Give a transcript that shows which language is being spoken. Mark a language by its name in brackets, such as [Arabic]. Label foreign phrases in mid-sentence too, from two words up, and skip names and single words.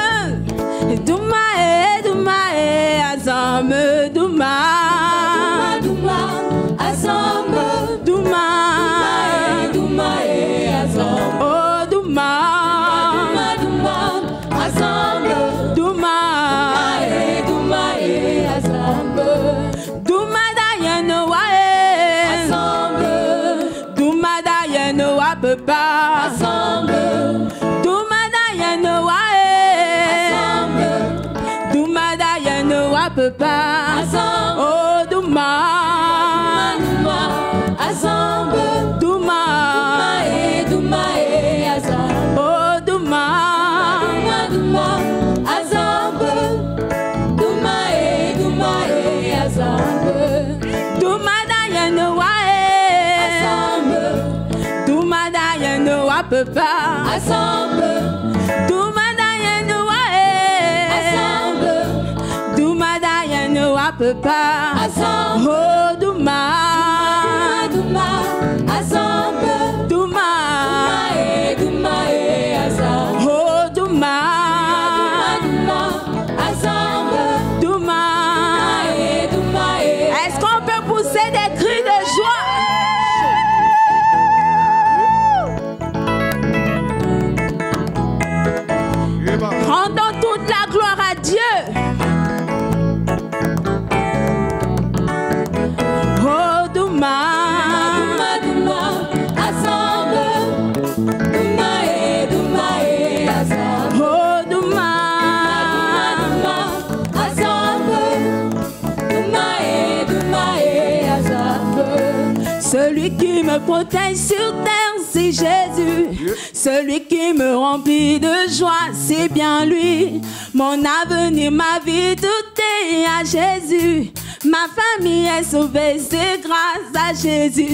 [Ewondo] Douma e azambe. Douma, Douma, azambe. douma, Douma e azambe. oh douma, Douma, azambe. douma, Douma e azambe. douma da yeno wa e. Azambe. Douma da yeno wa papa. Azambe. Douma da yeno wa e. Douma da yeno wa papa. Azambe. Oh douma, Douma, azambe. douma, Douma e azambe. oh douma, Douma, azambe. Douma e azambe. douma da yeno wa e. Azambe. Douma da yeno wa papa. Azambe. Douma da yeno wa e. Azambe. Douma da yeno wa papa. Azambe. Oh douma, Douma, azambe. douma, Douma e azambe. oh douma, Douma, azambe. douma. Douma e. [French] Est-ce qu'on peut pousser des cris de joie? Rendons toute la gloire à Dieu. [Ewondo] Oh douma, Douma, azambe. Douma e azambe. oh douma, Azambe. Douma e azambe. [French] celui qui me protège sur terre, c'est Jésus. Celui qui me remplit de joie, c'est bien lui. Mon avenir, ma vie, tout est à Jésus. Ma famille est sauvée, c'est grâce à Jésus.